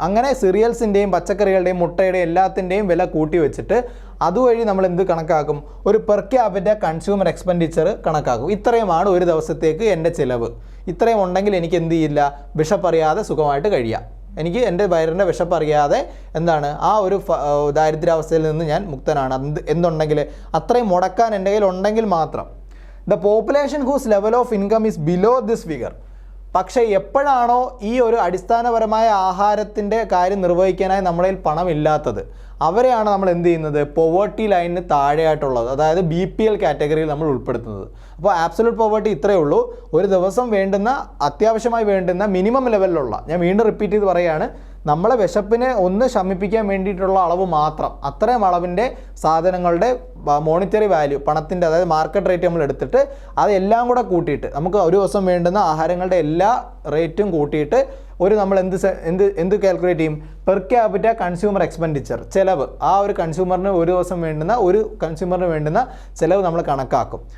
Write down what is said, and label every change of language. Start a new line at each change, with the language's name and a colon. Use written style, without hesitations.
Malayalam: അങ്ങനെ സിറിയൽസിൻ്റെയും പച്ചക്കറികളുടെയും മുട്ടയുടെയും എല്ലാത്തിൻ്റെയും വില കൂട്ടി വെച്ചിട്ട് അതുവഴി നമ്മൾ എന്ത് കണക്കാക്കും, ഒരു പെർ ക്യാപിറ്റ കൺസ്യൂമർ എക്സ്പെൻഡിച്ചർ കണക്കാക്കും. ഇത്രയുമാണ് ഒരു ദിവസത്തേക്ക് എൻ്റെ ചിലവ്. ഇത്രയും ഉണ്ടെങ്കിൽ എനിക്ക് എന്ത് ചെയ്യില്ല, വിശപ്പറിയാതെ സുഖമായിട്ട് കഴിയാം. എനിക്ക് എൻ്റെ വയറിൻ്റെ വിശപ്പറിയാതെ എന്താണ് ആ ഒരു ദാരിദ്ര്യാവസ്ഥയിൽ നിന്ന് ഞാൻ മുക്തനാണ്. എന്തുണ്ടെങ്കിൽ അത്രയും മുടക്കാൻ എൻ്റെ കയ്യിൽ ഉണ്ടെങ്കിൽ മാത്രം.
English: The population whose level of income is below this figure.
Malayalam: പക്ഷേ എപ്പോഴാണോ ഈ ഒരു അടിസ്ഥാനപരമായ ആഹാരത്തിൻ്റെ കാര്യം നിർവഹിക്കാനായി നമ്മുടെ പണമില്ലാത്തത്, അവരെയാണ് നമ്മൾ എന്ത് ചെയ്യുന്നത്, പോവേർട്ടി ലൈനിന് താഴെയായിട്ടുള്ളത്, അതായത് BPL കാറ്റഗറിയിൽ നമ്മൾ ഉൾപ്പെടുത്തുന്നത്. അപ്പോൾ ആബ്സൊല്യൂട്ട് പോവേർട്ടി ഇത്രയേ ഉള്ളൂ, ഒരു ദിവസം വേണ്ടുന്ന അത്യാവശ്യമായി വേണ്ടുന്ന മിനിമം ലെവലിലുള്ള, ഞാൻ വീണ്ടും റിപ്പീറ്റ് ചെയ്ത് പറയുകയാണ്, നമ്മളെ വിശപ്പിനെ ഒന്ന് ശമിപ്പിക്കാൻ വേണ്ടിയിട്ടുള്ള അളവ് മാത്രം, അത്രയും അളവിൻ്റെ സാധനങ്ങളുടെ മോണിറ്ററി വാല്യൂ, പണത്തിൻ്റെ അതായത് മാർക്കറ്റ് റേറ്റ് നമ്മൾ എടുത്തിട്ട് അതെല്ലാം കൂടെ കൂട്ടിയിട്ട് നമുക്ക് ഒരു ദിവസം വേണ്ടുന്ന ആഹാരങ്ങളുടെ എല്ലാ റേറ്റും കൂട്ടിയിട്ട് നമ്മൾ എന്ത് കാൽക്കുലേറ്റ് ചെയ്യും, പെർ ക്യാപിറ്റ കൺസ്യൂമർ എക്സ്പെൻഡിച്ചർ, ചിലവ്, ആ ഒരു കൺസ്യൂമറിന് ഒരു ദിവസം വേണ്ടുന്ന ചിലവ് നമ്മൾ കണക്കാക്കും.